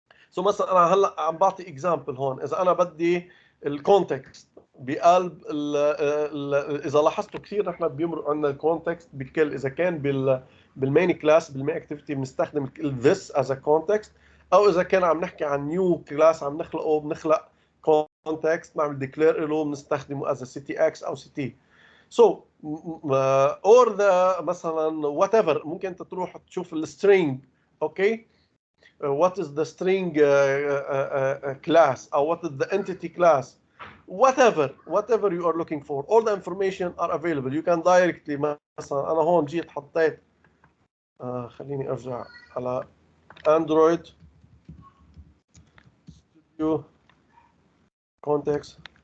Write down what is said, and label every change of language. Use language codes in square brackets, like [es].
[ar] So مثلا انا هلا عم بعطي example هون. اذا انا بدي الكونتكست بقلب اذا لاحظتوا كثير نحن بيمرق عندنا الكونتكست بكل، اذا كان بالمين كلاس بالمين اكتيفيتي بنستخدم [en] this as a context، [ar] او اذا كان عم نحكي عن نيو كلاس عم نخلقه بنخلق context نعمل ديكلير له بنستخدمه [en] as a CTX [ar] او CT. [en] So or the مثلا whatever، [ar] ممكن انت تروح تشوف السترينج، اوكي، [en] what is the string class or what is the entity class, whatever you are looking for, all the information are available. You can directly [ar] مثلا انا هون جيت حطيت خليني ارجع على [en] Android Studio context.